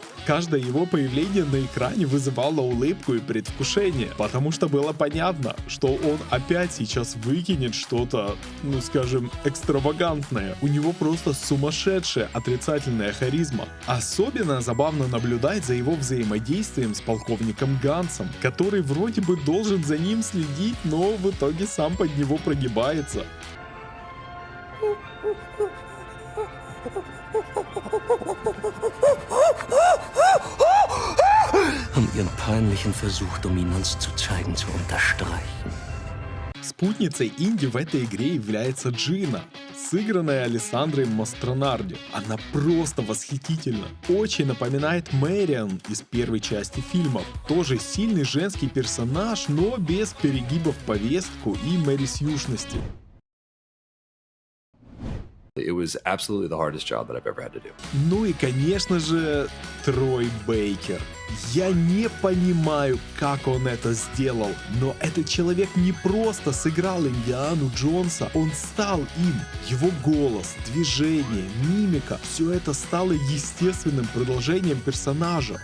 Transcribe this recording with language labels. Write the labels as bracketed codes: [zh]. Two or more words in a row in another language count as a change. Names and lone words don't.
[ru] Каждое его появление на экране вызывало улыбку и предвкушение, потому что было понятно, что он опять сейчас выкинет что-то, ну скажем, экстравагантное. У него просто сумасшедшая отрицательная харизма. Особенно забавно наблюдать за его взаимодействием с полковником полковником Гансом, который вроде бы должен за ним следить, но в итоге сам под него прогибается. [de] Ihren peinlichen Versuch, Dominanz zu zeigen, zu unterstreichen. [ru] Спутницей Инди в этой игре является Джина, сыгранная Алессандрой Мастронарди. Она просто восхитительна. Очень напоминает Мэриан из первой части фильмов. Тоже сильный женский персонаж, но без перегибов в повестку и мэрисьюшности. [en] It was absolutely the hardest job that I've ever had to do. [ru] Ну и, конечно же, Трой Бейкер. Я не понимаю, как он это сделал, но этот человек не просто сыграл Индиану Джонса, он стал им. Его голос, движение, мимика, все это стало естественным продолжением персонажа.